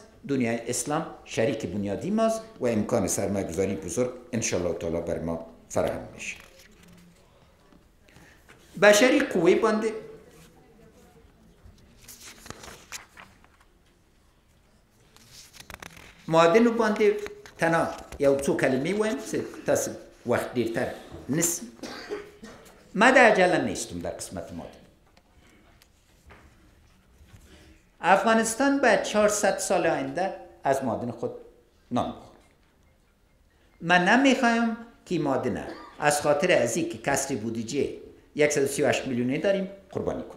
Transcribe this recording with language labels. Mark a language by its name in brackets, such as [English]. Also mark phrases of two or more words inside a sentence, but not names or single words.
[Persian] دنیای اسلام شریک بنیادی ماست و امکان سرمایه‌گذاری بزرگ [Arabic] انشالله تعالی [Persian] بر ما فراهم میشه. [Pashto] بشری قوه بانده معادن و بانده تنها یا څو کلمې وایم تاسو وخت ډیرتر نسی. [Persian] ما در عجله نیستم در قسمت معادن. افغانستان باید 400 سال آینده از معادن خود نان بخورد. من نمیخوایم که معادن از خاطر از اینکه کسر بودجه 138 میلیونی داریم قربانی کنیم.